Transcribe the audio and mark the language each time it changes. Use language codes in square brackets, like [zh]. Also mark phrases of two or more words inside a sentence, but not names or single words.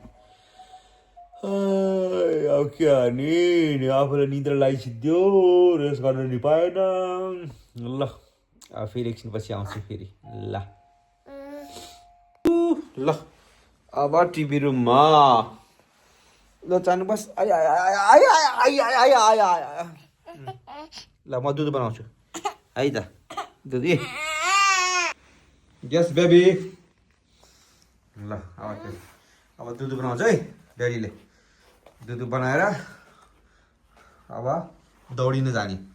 [ne] अब के हाने, आफूलाई निद्रा लागिसिद्यो, रेस्ट गर्न नि पाएन। ल अब फेरि एकछिनपछि आउँछु फेरि। ल ल अब टिभी रुममा। ल जानु बस। आया आया आया आया आया आया आया आया। ल म दुध बनाउँछु है त। दुधी, [en] yes baby. [ne] ल अब दुध बनाउँछ है ड्याडीले। दुध बनाएर अब दौडिन जाने।